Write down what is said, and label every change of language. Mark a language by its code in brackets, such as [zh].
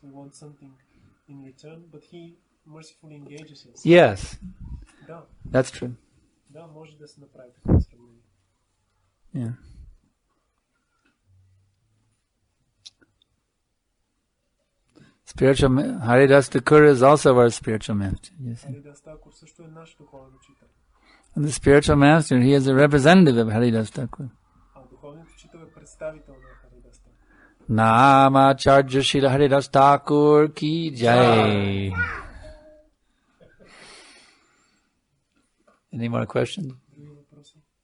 [en] We want something in return, but he mercifully engages us. Yes, [bg] Да, [en] that's true. [bg] да, може да се направи такова сравнение. [en] Yeah. Spiritual Haridas Thakur is also our spiritual master. Yes. [bg] Haridas Thakur също е наш духовен учител. [en] And the spiritual master, he is a representative of Haridas Thakur. [bg] А духовният учител е представител на Haridas Thakur. [hi] Namacharya Shri Haridas Thakur ki jai. [en] Any more questions? [bg] Други въпроси?